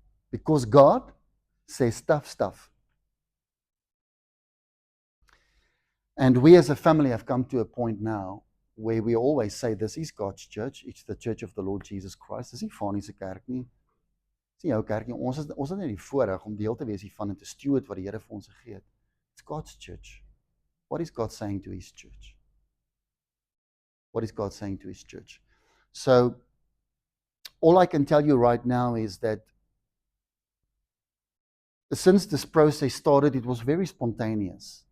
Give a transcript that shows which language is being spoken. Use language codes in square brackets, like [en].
[en] Because God says tough stuff. And we as a family have come to a point now where we always say, this is God's church. It's the church of the Lord Jesus Christ. [af] Dis nie Fanie se kerk nie. Dis nie jou kerk nie. Ons het net die voorreg om deel te wees hiervan en te steward wat die Here vir ons gegee het. [en] It's God's church. What is God saying to His church? What is God saying to His church? So, all I can tell you right now is that since this process started, it was very spontaneous.